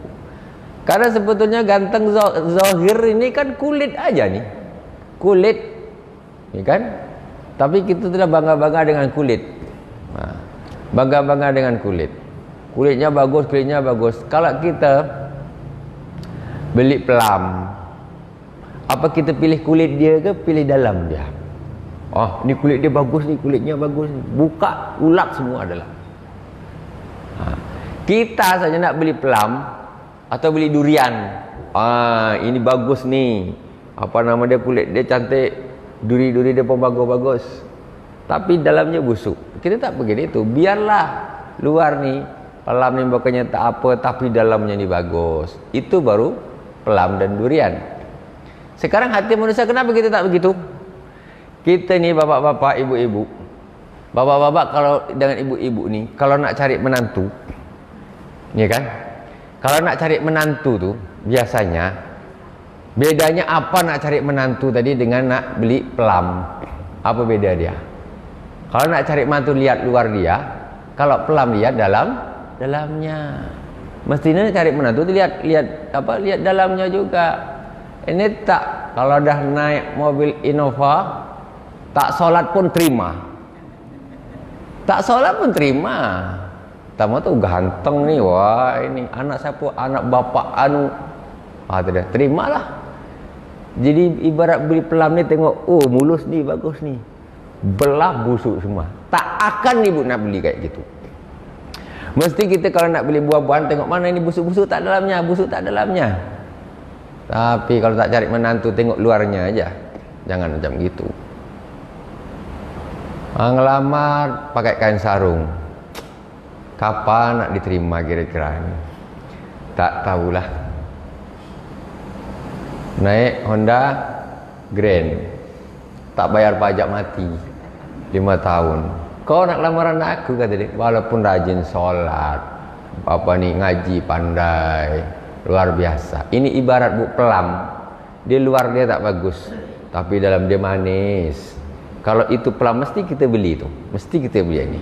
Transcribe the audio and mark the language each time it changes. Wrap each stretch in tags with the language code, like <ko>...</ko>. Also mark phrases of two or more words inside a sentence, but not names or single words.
<ms>Karena sebetulnya ganteng zahir ini kan kulit aja nih, kulit, ya kan? Tapi kita tidak bangga-bangga dengan kulit. Bangga-bangga dengan kulit. Kulitnya bagus. Kalau kita beli pelam, apa kita pilih kulit dia ke pilih dalam dia? Oh, ni kulit dia bagus, ni kulitnya bagus. Buka, ulap semua adalah. Kita saja nak beli pelam atau beli durian, ini bagus nih, apa nama dia, kulit dia cantik, duri-duri dia pun bagus-bagus, tapi dalamnya busuk. Kita tak begini itu, biarlah luar nih pelam ni bukannya tak apa, tapi dalamnya ni bagus. Itu baru pelam dan durian. Sekarang hati manusia, kenapa kita tak begitu? Kita ni bapak-bapak, ibu-ibu, bapak-bapak kalau dengan ibu-ibu ni, kalau nak cari menantu, ya kan? Kalau nak cari menantu tuh biasanya bedanya apa nak cari menantu tadi dengan nak beli pelam? Apa beda dia? Kalau nak cari menantu lihat luar dia, kalau pelam lihat dalamnya. Mestinya cari menantu lihat dalamnya juga. Ini tak, kalau dah naik mobil Innova, tak solat pun terima. Pertama tuh ganteng nih, wah ini anak siapa, anak bapak anu, tidak, terimalah. Jadi ibarat beli pelam nih, tengok, oh mulus nih, bagus nih, belah busuk semua. Tak akan ibu nak beli kayak gitu. Mesti kita kalau nak beli buah-buahan, tengok mana ini busuk-busuk tak dalamnya, busuk tak dalamnya. Tapi kalau tak cari menantu, tengok luarnya aja. Jangan macam gitu. Ngelamar pakai kain sarung. Kapan nak diterima kira-kira ini? Tak tahulah. Naik Honda Grand, tak bayar pajak mati 5 tahun. Kau nak lamaran aku, kata dia. Walaupun rajin sholat, apa nih ngaji pandai, luar biasa. Ini ibarat bu pelam. Di luar dia tak bagus, tapi dalam dia manis. Kalau itu pelam mesti kita beli itu, mesti kita beli ini.</ms>